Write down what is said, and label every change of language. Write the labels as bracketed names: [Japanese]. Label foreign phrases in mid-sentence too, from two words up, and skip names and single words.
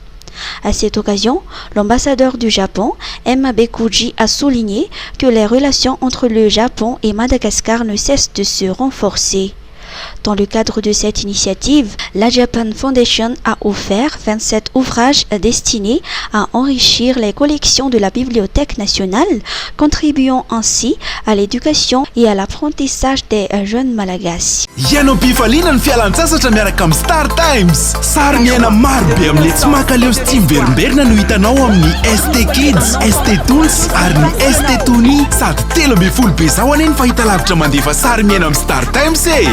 [French] À cette occasion, l'ambassadeur du Japon, Emma Bekuji, a souligné que les relations entre le Japon et Madagascar ne cessent de se renforcer. Dans le cadre de cette initiative, la Japan Foundation a offert 27 ouvrages destinés à enrichir les collections de la Bibliothèque nationale, contribuant ainsi à l'éducation et à l'apprentissage des jeunes malagasy. [Malagasy] Ianao-pifaliana ny fialan-tsasatra miaraka amin'ny Star Times. Sary miaina maro be amin'ilay tsy makaleo sy tsy miverimberina no hitanao amin'ny ST Kids, ST Toons ary ny ST Tony. Sady 13 be zao anie ny fahitalavitra mandefa sary miaina amin'ny Star Times e.